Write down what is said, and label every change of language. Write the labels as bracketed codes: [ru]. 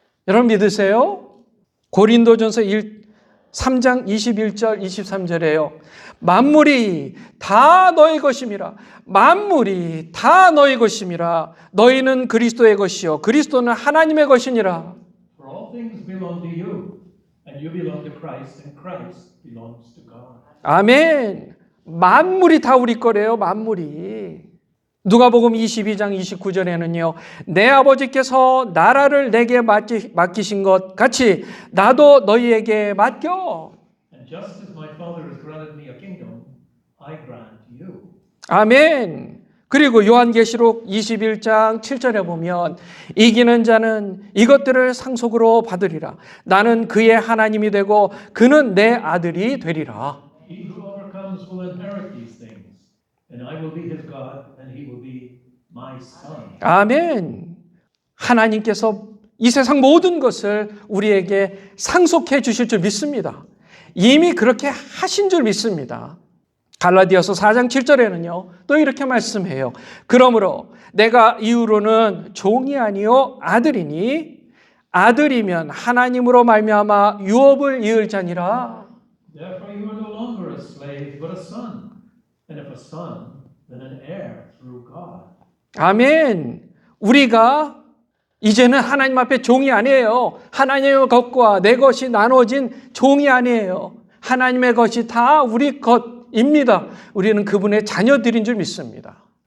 [ko] 여러분 믿으세요? 고린도전서 3장 21절 23절에요. 만물이 다 너희 것임이라. 만물이 다 너희 것임이라. 너희는 그리스도의 것이요 그리스도는 하나님의 것이니라. [en] For all things belong to you, and you belong to Christ, and Christ belongs to God. [ko] 아멘. 만물이 다 우리 거래요. 만물이. 누가복음 22장 29절에는요. 내 아버지께서 나라를 내게 맡기신 것 같이 나도 너희에게 맡겨. [en] And just as my Father has granted me a kingdom, I grant you. [ko] 아멘. 그리고 요한계시록 21장 7절에 보면 이기는 자는 이것들을 상속으로 받으리라. 나는 그의 하나님이 되고 그는 내 아들이 되리라. [en] He who overcomes will inherit these things, and I will be his God, and he will be my son. [ko] 아멘. 하나님께서 이 세상 모든 것을 우리에게 상속해 주실 줄 믿습니다. 이미 그렇게 하신 줄 믿습니다. 갈라디아서 4장 7절에는요. 또 이렇게 말씀해요. 그러므로 내가 이후로는 종이 아니요 아들이니 아들이면 하나님으로 말미암아 유업을 이을 자니라. [en] Therefore you are no longer a slave, but a son. And if a son, then an heir through God. [ko] 아멘. 우리가 이제는 하나님 앞에 종이 아니에요. 하나님의 것과 내 것이 나눠진 종이 아니에요. 하나님의 것이 다 우리 것입니다. 우리는 그분의 자녀들인 줄 믿습니다.